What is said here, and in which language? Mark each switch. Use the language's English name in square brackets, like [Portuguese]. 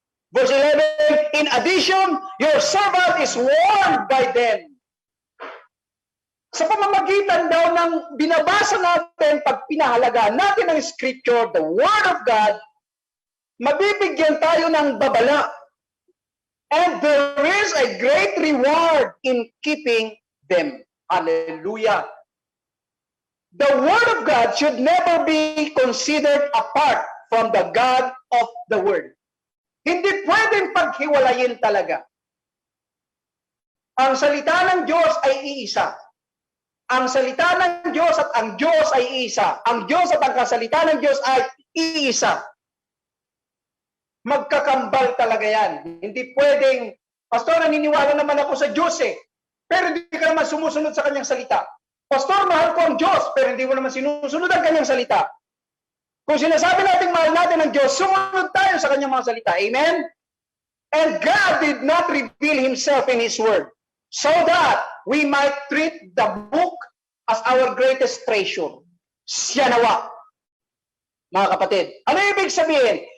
[English] Verse 11, in addition, your servant is warned by them. [Filipino] Sa pamamagitan daw ng binabasa natin, pag pinahalagaan natin ang Scripture, [English] the Word of God, [Filipino] mabibigyan tayo ng babala. [English] And there is a great reward in keeping them. Hallelujah. The Word of God should never be considered apart from the God of the Word. [Filipino] Hindi pwedeng paghiwalayin talaga. Ang salita ng Diyos ay iisa. Ang salita ng Diyos at ang Diyos ay iisa. Ang Diyos at ang kasalita ng Diyos ay iisa. Magkakambal talaga yan. Hindi pwedeng, Pastor, naniniwala naman ako sa Diyos eh. Pero hindi ka naman sumusunod sa kanyang salita. Pastor, mahal ko ang Diyos, pero hindi mo naman sinusunod ang kanyang salita. Kung sinasabi natin mahal natin ang Diyos, sumunod tayo sa kanyang mga salita. Amen? [English] And God did not reveal Himself in His Word so that we might treat the book as our greatest treasure. [Filipino] Siya nawa. Mga kapatid, ano ibig sabihin?